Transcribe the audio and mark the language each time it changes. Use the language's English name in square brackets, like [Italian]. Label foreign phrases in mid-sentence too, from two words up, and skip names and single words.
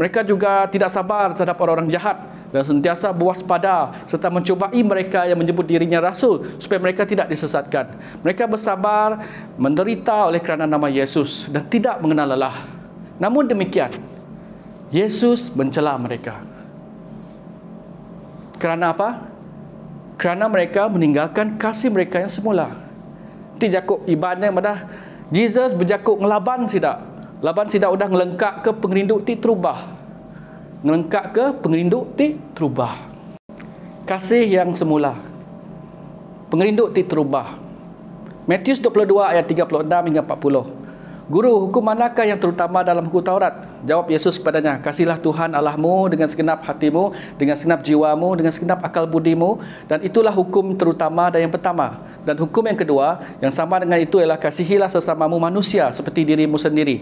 [Malay] Mereka juga tidak sabar terhadap orang-orang jahat dan sentiasa berwaspada serta mencobai mereka yang menyebut dirinya rasul supaya mereka tidak disesatkan. Mereka bersabar menderita oleh kerana nama Yesus dan tidak mengenal lelah. Namun demikian, Yesus mencela mereka. Kerana apa? Kerana mereka meninggalkan kasih mereka yang semula. [Iban] Ti Jakub ibaratnya madah Jesus berjakuk ngelaban sidak. Laban sidak udah ngelengkak ke pengerinduk ti terubah. Ngelengkak ke pengerinduk ti terubah. [Malay] Kasih yang semula. [Iban] Pengerinduk ti terubah. [Malay] Matius 22 ayat 36 hingga 40. [Indonesian] Guru, hukum manakah yang terutama dalam hukum Taurat? Jawab Yesus kepadanya, kasihlah Tuhan Allahmu dengan segenap hatimu, dengan segenap jiwamu, dengan segenap akal budimu, dan itulah hukum terutama dan yang pertama. Dan hukum yang kedua, yang sama dengan itu ialah kasihilah sesamamu manusia seperti dirimu sendiri.